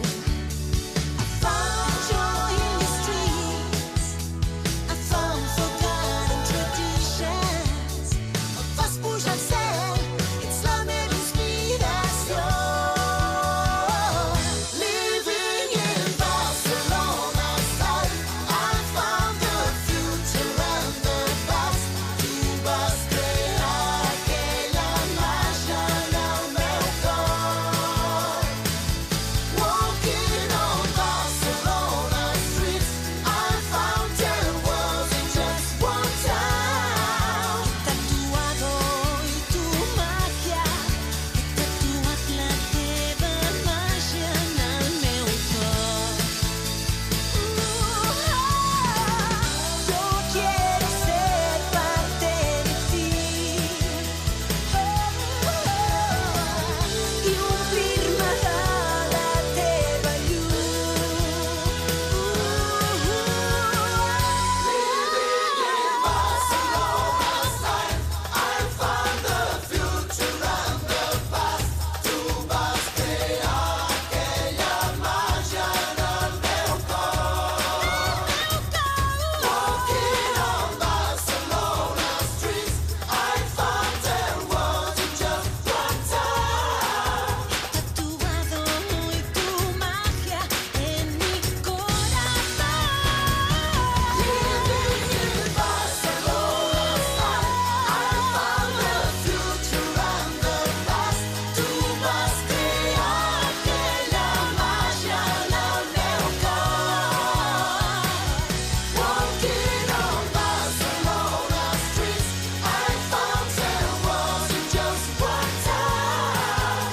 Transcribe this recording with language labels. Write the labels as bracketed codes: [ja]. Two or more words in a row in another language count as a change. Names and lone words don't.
[en] I found joy in the streets, I found forgotten traditions. On fast push and sail, it's [fr] la même inspiration. [en] Living in Barcelona style, I found the future and the past. [ca] Tu vas crear aquella màgia en el meu cor. [en] Walking on Barcelona streets, I found 10 worlds in just one town. [es] Tatuado hoy tu magia, [ca] he tatuat la teva màgia en el meu cor. [es] Yo quiero ser parte de ti y [ca] omplir-me de la teva llum. [en] Living in Barcelona style, I found the future and the past. [ca] Tu vas crear aquella màgia en el meu cor. [en] Walking on Barcelona streets, I found 10 worlds in just one town. [es] Tatuado hoy tu magia en mi corazón. [en] Living in Barcelona style, I found the future and the past. [ca] Tu vas crear aquella màgia en el meu cor. [en] Walking on Barcelona streets, I found 10 worlds in just one town.